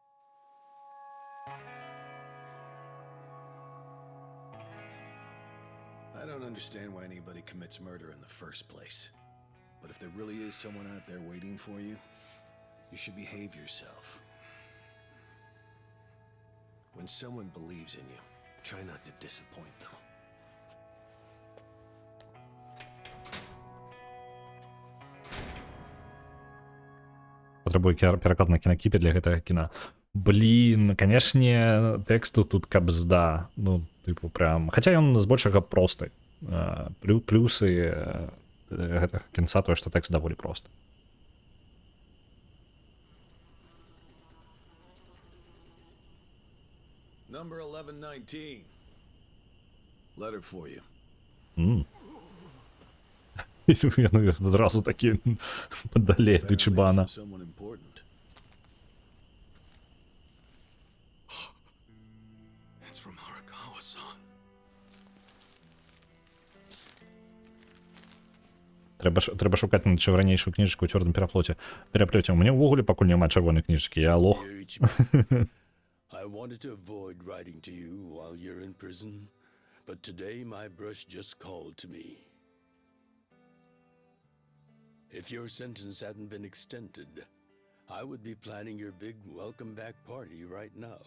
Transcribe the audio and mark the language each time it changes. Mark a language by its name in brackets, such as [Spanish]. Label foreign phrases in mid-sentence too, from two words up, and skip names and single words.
[English] I don't understand why anybody commits murder in the first place. But if there really is someone out there waiting for you, you should behave yourself. When someone believes in you, try not to disappoint them. [Belarusian] Потребую пераклад на кінакіпе для гэтага кіна. Блін, канешне, тэксту тут кабзда. Ну, тыпу, прям... Хаця ён збольшага просты. Плюсы гэтага кінца тое, што тэкст даволі просты. [English] Number 1119. Letter for you. [Belarusian] Яны адразу такі падалей ад Ічібана. [English] Someone important. It's from Arakawa-san. [Belarusian] Трэба шукаць на чырванейшую кніжку ў цвёрдым пераплёце. У мяне ўвогуле пакуль няма чырвонай кніжкі, я лох. [English] I wanted to avoid writing to you while you're in prison, but today my brush just called to me. If your sentence hadn't been extended, I would be planning your big welcome back party right now.